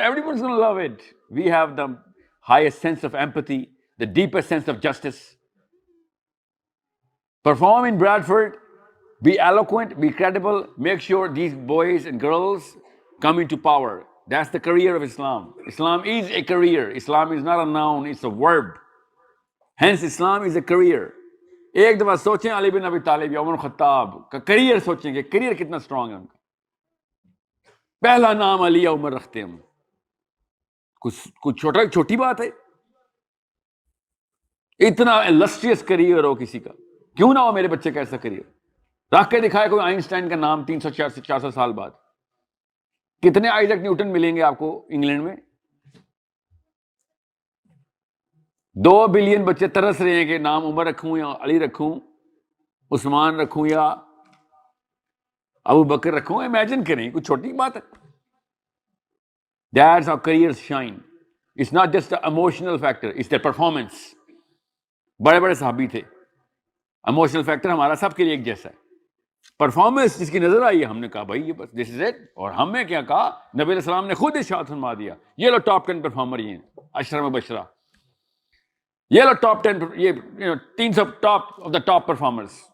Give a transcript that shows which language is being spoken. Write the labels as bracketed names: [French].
[English] Everyone's going to love it. We have the highest sense of empathy, the deepest sense of justice. Perform in Bradford. Be eloquent, be credible, make sure these boys and girls come into power. That's the career of Islam. Islam is a career. Islam is not a noun, it's a verb. Hence, Islam is a career. [Urdu] ایک دفعہ سوچیں علی بن ابی طالب یا عمر خطاب کا career سوچیں کہ کریئر کتنا اسٹرانگ ہے ان کا. پہلا نام علی یا عمر رکھتے ہیں ہم. کچھ چھوٹی بات ہے. اتنا illustrious کریئر ہو کسی کا, کیوں نہ ہو میرے بچے کا ایسا کریئر. رکھ کے دکھائے کوئی آئنسٹائن کا نام 300-400 سال بعد. کتنے آئزیک نیوٹن ملیں گے آپ کو انگلینڈ میں؟ 2 بلین بچے ترس رہے ہیں کہ نام عمر رکھوں یا علی رکھوں, عثمان رکھوں یا ابو بکر رکھوں. امیجن کریں, کچھ چھوٹی بات ہے. [English] That's how careers shine. It's not just an emotional factor, it's their performance. [Urdu] بڑے بڑے صحابی تھے. ایموشنل فیکٹر ہمارا سب کے لیے ایک جیسا ہے. پرفارمنس جس کی نظر آئی ہے, ہم نے کہا بھائی یہ بس [English] This is it. [Urdu] اور ہم نے کیا کہا, نبی علیہ السلام نے خود ارشاد فرما دیا یہ لو ٹاپ 10 پرفارمر یہ ہیں, عشرہ مبشرہ. یہ لو ٹاپ 10, یہ 300 [English] Top of the top performers.